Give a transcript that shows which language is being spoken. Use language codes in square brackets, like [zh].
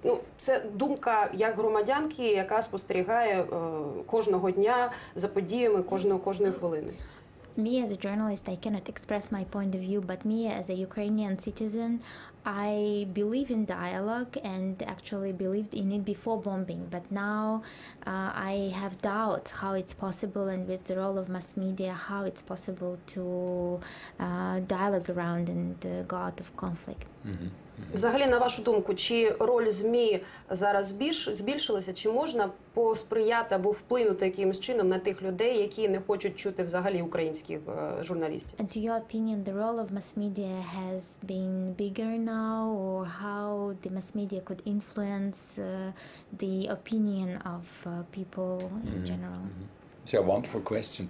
[uk] Ну, це думка як громадянки, яка спостерігає кожного дня за подіями кожної хвилини. [en] Me as a journalist, I cannot express my point of view, but me as a Ukrainian citizen, I believe in dialogue and actually believed in it before bombing, but now I have doubts how it's possible, and with the role of mass media, how it's possible to dialogue around and go out of conflict. [uk] Взагалі, на вашу думку, чи роль ЗМІ зараз збільшилася, чи можна посприяти або вплинути якимось чином на тих людей, які не хочуть чути взагалі українських журналістів? [en] And to your opinion, the role of mass media has been bigger now, or how the mass media could influence the opinion of people in general? It's a wonderful question.